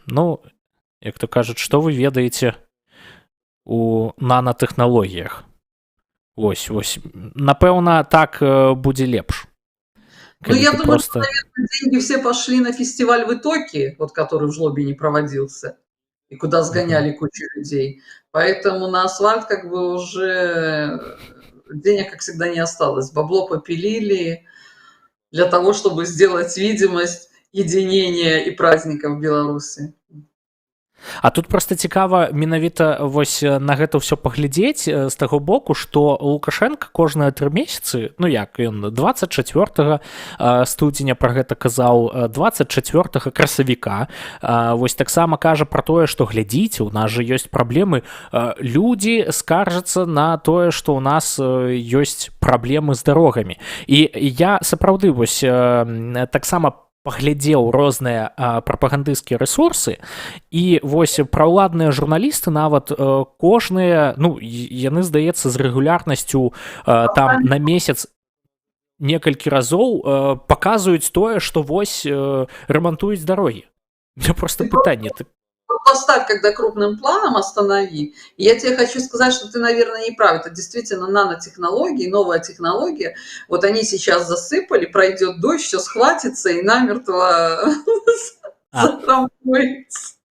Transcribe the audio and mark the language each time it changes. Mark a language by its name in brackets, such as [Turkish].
[Belarusian] Ну, як то кажуць, што вы ведаеце у нанотэхналогіях? Вось. Напэўна, так будзе лепш. [Russian] Ну, я думаю, что, наверное, деньги все пошли на фестиваль в Итоке, вот который в Жлобе не проводился, и куда сгоняли кучу людей. Поэтому на асфальт как бы уже денег, как всегда, не осталось. Бабло попилили для того, чтобы сделать видимость. единения и праздника в Беларуси. [Belarusian] А тут просто цікава менавіта вось на гэта ўсё паглядзець з таго боку, што Лукашенко кожныя 3 месяцы, ну як ён 24 студзеня пра гэта казаў, 24 красавіка вось таксама кажа пра тое, што глядзіце, у нас жа ёсць праблемы, людзі скаржацца на тое, што ў нас ёсць праблемы з дарогамі. І я сапраўды вось таксама паглядзеў розныя прапагандысцкія рэсурсы, і вось праўладныя журналісты нават кожныя, ну яны, здаецца, з рэгулярнасцю там на месяц некалькі разоў паказваюць тое, што вось рамантуюць дарогі. [Russian] У меня просто пытанне. Поставь, когда крупным планом останови. И я тебе хочу сказать, что ты, наверное, не прав. Это действительно нанотехнологии, новая технология. Вот они сейчас засыпали, пройдет дождь, все схватится и намертво затрамбуется.